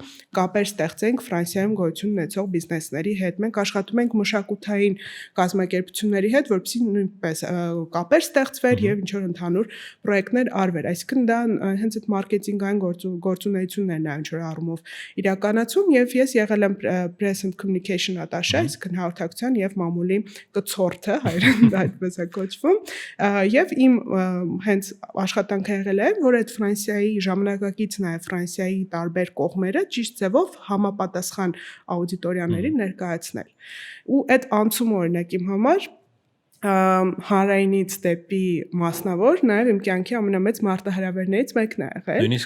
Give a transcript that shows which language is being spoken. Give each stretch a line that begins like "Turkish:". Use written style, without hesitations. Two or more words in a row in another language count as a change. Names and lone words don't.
Armenian: կապեր ստեղծենք Ֆրանսիայում գոյություն ունեցող բիզնեսների հետ։ Մենք աշխատում ենք մշակութային կազմակերպությունների հետ, որպեսզի նույնպես կապեր ստեղծվեր եւ ինչ-որ ընդհանուր պրոյեկտներ արվեր, այսինքն դա հենց այդ մարքեթինգային գործունեություններն է ինչ-որ առումով իրականացում եւ ես եղել եմ press
English: and communication attaché,
Armenian: այսինքն հաղորդակցության եւ մամուլի կցորդը, հայերեն դա այդպես է կոչվում, եւ իմ հենց աշխատանքը եղել է, որ այդ Ֆրանսիայի ժամանակակից նաեւ Ֆրանսիայի տարբեր կողմերը ճիշտ ձևով համապատասխան աուդիտորիաներին ներկայացնել։ Ու այդ անցումը օրինակ իմ համար հանրայինից դեպի մասնավոր նաև իմ կյանքի ամենամեծ մարտահրավերներից մեկն է եղել։